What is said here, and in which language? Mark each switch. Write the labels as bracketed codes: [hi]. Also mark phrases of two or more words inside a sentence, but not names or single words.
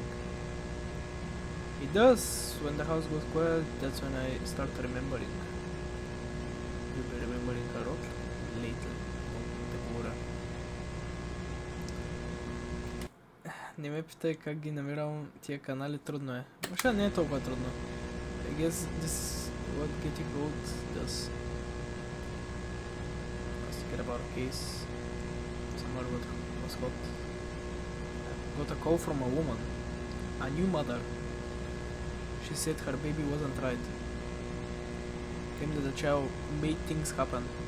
[en] It does. When the house goes quiet, that's when I start remembering. You'll be remembering a lot later. [bg] Не ме питай как ги намирам тия канали, трудно е. Въобще не е толкова трудно. [en] I guess this is what getting old does. Let's get about a case. Somewhere was hot. I got a call from a woman. A new mother. She said her baby wasn't right. Claimed that the child made things happen.